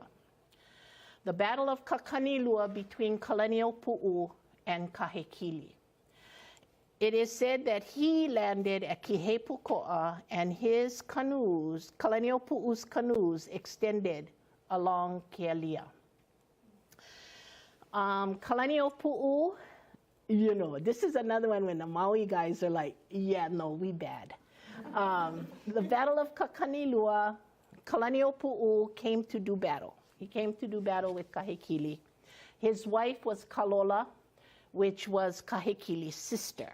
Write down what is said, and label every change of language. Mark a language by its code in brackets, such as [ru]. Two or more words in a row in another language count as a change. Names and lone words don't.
[en] The Battle of Kakanilua between Kalaniʻopuʻu and Kahekili. It is said that he landed at Kihepuko'a and his canoes, Kalaniʻopuʻu's canoes, extended along Kealia. Kalaniʻopuʻu, you know, this is another one when the Maui guys are like, yeah, no, we bad. The Battle of Kakanilua, Kalaniʻopuʻu came to do battle. He came to do battle with Kahekili. His wife was Kalola, which was Kahekili's sister.